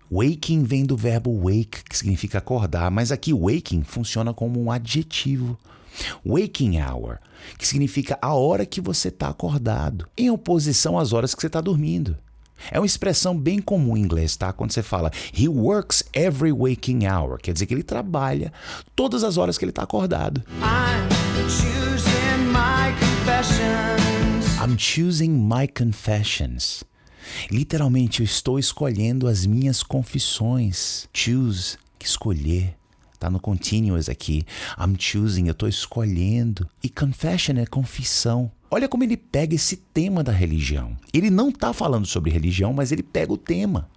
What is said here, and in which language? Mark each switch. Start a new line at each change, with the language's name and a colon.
Portuguese: Waking vem do verbo wake, que significa acordar, mas aqui waking funciona como um adjetivo. Waking hour, que significa a hora que você está acordado, em oposição às horas que você está dormindo. É uma expressão bem comum em inglês, tá? Quando você fala
English: he works every waking hour,
Portuguese: quer dizer que ele trabalha todas as horas que ele está acordado.
English: I'm choosing my confessions. I'm choosing my confessions.
Portuguese: Literalmente, eu estou escolhendo as minhas confissões. Choose, escolher. Tá no continuous aqui.
English: I'm choosing,
Portuguese: eu estou escolhendo. E confession é confissão. Olha como ele pega esse tema da religião. Ele não está falando sobre religião, mas ele pega o tema.